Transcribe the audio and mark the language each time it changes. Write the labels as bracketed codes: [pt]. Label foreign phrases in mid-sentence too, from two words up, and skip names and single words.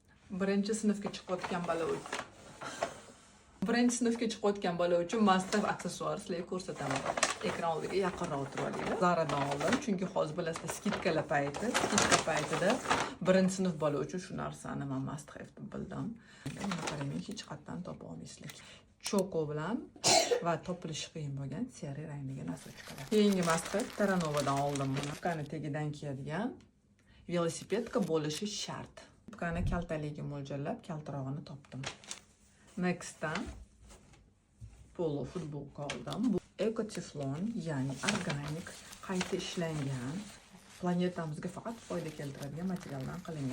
[uz] Birinchi sinfga chiqayotgan bola uchun [en] must have [uz] aksessuar sizlarga ko'rsataman. Ekran oldiga yaqinroq o'tirib olinglar. Zaradan oldim, chunki hozir bilasizlar skitka paytida birinchi sinf bola uchun shu narsani men [en] must have [uz] deb bildim. Qarang, hech qayerdan topa olmaysizlar. Choko bilan va topilishi qiyin bo'lgan siyari rangdagi nosochkalar. Keyingi [en] must have [uz] Terranovadan oldim buni. Qani tegidan kiyadigan velosipedka bo'lishi shart. Qani kaltaligiga mo'ljallab kaltarog'ini topdim. Next'dan polo futbolka oldim. Bu ekoteflon, ya'ni organik, qayta ishlangan, planetamizga faqat foyda keltiradigan materialdan qilingan.